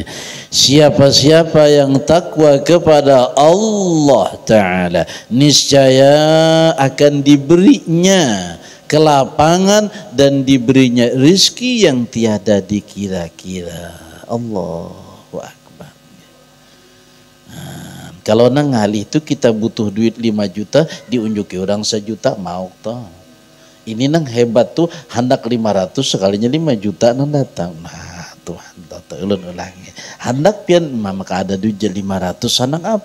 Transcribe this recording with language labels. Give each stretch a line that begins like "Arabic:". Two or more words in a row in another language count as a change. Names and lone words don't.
Indonesian: Siapa-siapa yang takwa kepada Allah Ta'ala, niscaya akan diberinya kelapangan dan diberinya rizki yang tiada dikira-kira.
Arabic: الله أكبر.
Banjar: Kalau nang ngali itu kita butuh duit 5 juta, diunjuki orang 1 juta mau toh. Ini nang hebat tuh, hendak 500 sekalinya 5 juta nang datang. Nah Tuhan ulun-ulangi. Hendak pian maka ada duit 500 hendak apa?